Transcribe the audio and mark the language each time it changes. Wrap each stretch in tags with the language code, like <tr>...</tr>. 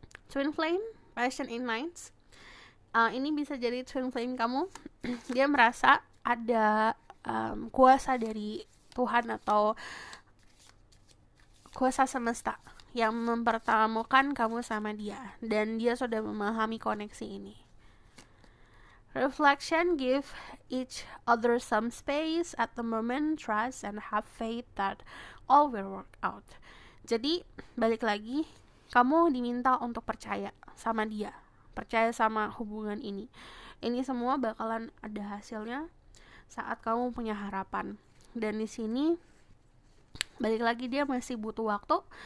<en>Twin flame, passion ignites.</en> <id>Ini bisa jadi twin flame kamu. Dia merasa ada kuasa dari Tuhan atau kuasa semesta yang mempertemukan kamu sama dia, dan dia sudah memahami koneksi ini.</id> <en>Reflection, give each other some space at the moment, trust and have faith that all will work out.</en> <id>Jadi balik lagi, kamu diminta untuk percaya sama dia, percaya sama hubungan ini. Ini semua bakalan ada hasilnya saat kamu punya harapan. Dan di sini balik lagi dia masih butuh waktu.</id>